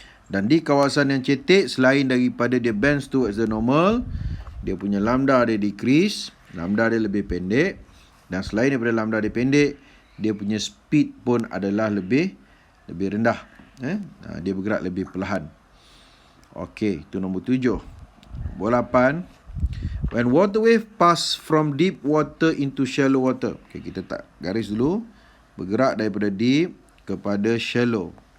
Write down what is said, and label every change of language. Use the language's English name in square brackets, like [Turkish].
[Malay] Dan di kawasan yang cetek, selain daripada dia [English] bend towards the normal, [Malay] dia punya lambda dia decrease, lambda dia lebih pendek. Dan selain daripada lambda dia pendek, dia punya speed pun adalah lebih rendah. Dia bergerak lebih perlahan. Okey, itu nombor 7. Nombor 8. [English] When water wave pass from deep water into shallow water. [Malay] Okey, kita tak garis dulu. Bergerak daripada deep kepada shallow.